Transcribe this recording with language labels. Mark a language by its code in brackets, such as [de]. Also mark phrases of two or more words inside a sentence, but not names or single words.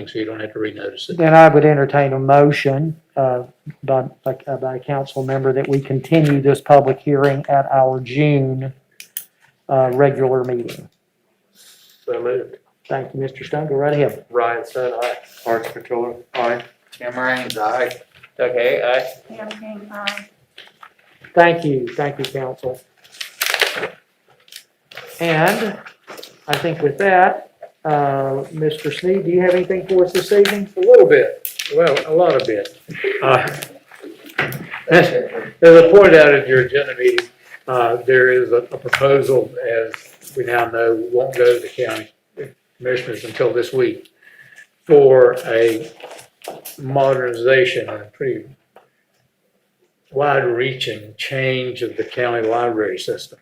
[en] meeting, so you don't have to renotice it. Then I would entertain a motion by a council member that we continue this public hearing at our June regular meeting. So moved. Thank you, Mr. Stone. Go right ahead. Ryan Stone, aye. Archie Patillo, aye. Tim Raines, aye. okay, aye. Pam King, aye. Thank you, council. And I think with that, Mr. Sneed, do you have anything for us this evening? A little bit, well, a lot of bit. As I pointed out at your agenda meeting, there is a proposal, as we now know, won't go to the county commissioners until this week, for a modernization and pretty wide-reaching change of the county library system.